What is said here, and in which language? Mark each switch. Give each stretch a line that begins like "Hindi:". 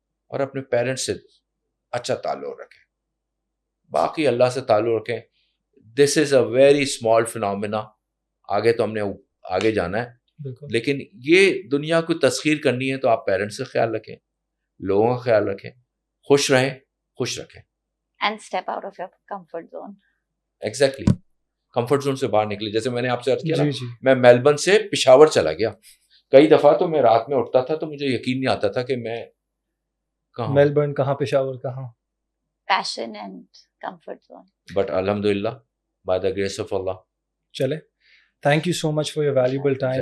Urdu: اور اپنے پیرنٹس سے اچھا تعلق رکھیں, باقی اللہ سے تعلق رکھیں.
English: This is a very small phenomena.
Urdu: آگے تو ہم نے آگے جانا ہے, لیکن یہ دنیا کو تسخیر کرنی ہے تو آپ پیرنٹس سے خیال رکھیں, لوگوں کا خیال رکھیں, خوش رہیں, خوش رکھیں.
English: And step out of your comfort zone.
Urdu: Exactly, comfort zone سے باہر نکلے. جیسے میں نے آپ سے عرض کیا نا, جی. میں میلبرن سے پشاور چلا گیا. کئی دفعہ تو میں رات میں اٹھتا تھا تو مجھے یقین نہیں آتا تھا کہ میں کہاں, میلبرن کہاں, پشاور کہاں.
English: Passion and comfort zone. But الحمدللہ by the grace of Allah.
Urdu: چلے,
English: thank you so much for your valuable time.